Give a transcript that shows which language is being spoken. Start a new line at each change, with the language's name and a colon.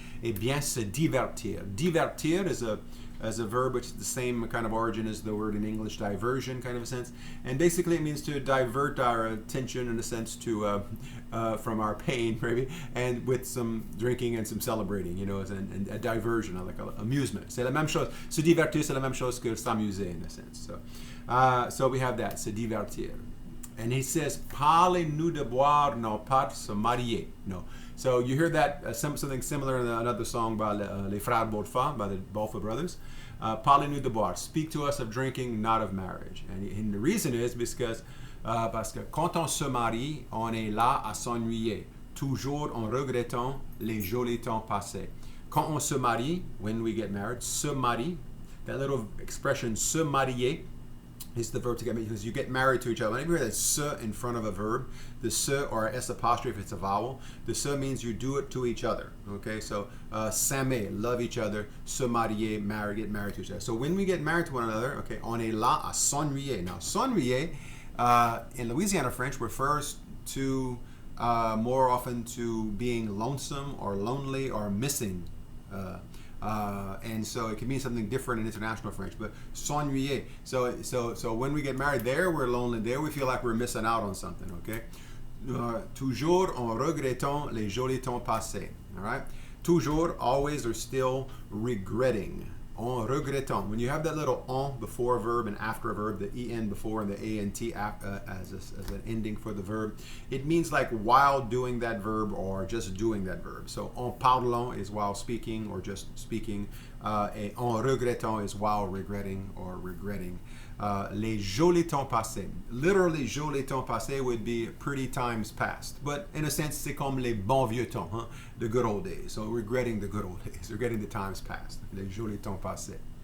French: Et bien se divertir.
English: Divertir is a verb which is the same kind of origin as the word in English, diversion, kind of a sense. And basically it means to divert our attention, in a sense, to from our pain, maybe, and with some drinking and some celebrating, you know, and a diversion, like a amusement.
French: C'est la même chose. Se divertir, c'est la même chose que s'amuser,
English: in a sense. So we have that, se divertir. And he says,
French: parlez-nous de boire, non pas se marier.
English: No. So you hear that something similar in another song by Les Frères Beaufort, by the Beaufort brothers.
French: Parlez-nous de boire.
English: Speak to us of drinking, not of marriage. And the reason is because
French: parce que quand on se marie, on est là à s'ennuyer, toujours en regrettant les jolis temps passés. Quand on se marie,
English: when we get married, se marie, that little expression, se marier, is the verb to get married, because you get married to each other. Whenever you hear that se in front of a verb, the se or s apostrophe if it's a vowel, the se means you do it to each other. Okay, so s'aimer, love each other, se marier, marry, get married to each other. So when we get married to one another, okay,
French: on est là à s'ennuyer.
English: Now, s'ennuyer in Louisiana French refers to more often to being lonesome or lonely or missing. And so it can mean something different in international French, but s'ennuyer. So when we get married, there we're lonely. There we feel like we're missing out on something. Okay.
French: Toujours en regrettant les jolis temps passés.
English: All right. Toujours, always, or still regretting. En regrettant. When you have that little en before a verb and after a verb, the en before and the ant as an ending for the verb, it means like while doing that verb or just doing that verb. So en parlant is while speaking or just speaking.
French: Et en regrettant
English: is while regretting or regretting.
French: Les jolis temps passés.
English: Literally, jolis temps passés would be pretty times past. But in a sense,
French: c'est comme les bons vieux temps, huh?
English: The good old days. So regretting the good old days, regretting the times past.
French: Les jolis temps passés.